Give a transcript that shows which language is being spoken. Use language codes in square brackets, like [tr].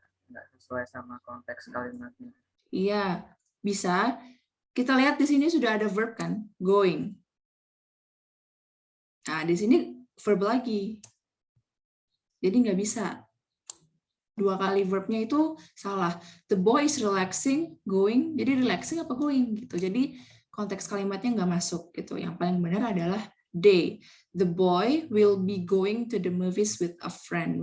[id] Nggak sesuai sama konteks kalimatnya. Iya, bisa. Kita lihat di sini sudah ada verb kan, going. Nah, di sini verb lagi. Jadi nggak bisa. Dua kali verbnya itu salah. [en] The boy is relaxing, going. [id] Jadi relaxing apa going gitu. Jadi konteks kalimatnya nggak masuk gitu. Yang paling benar adalah they. [en] The boy will be going to the movies with a friend.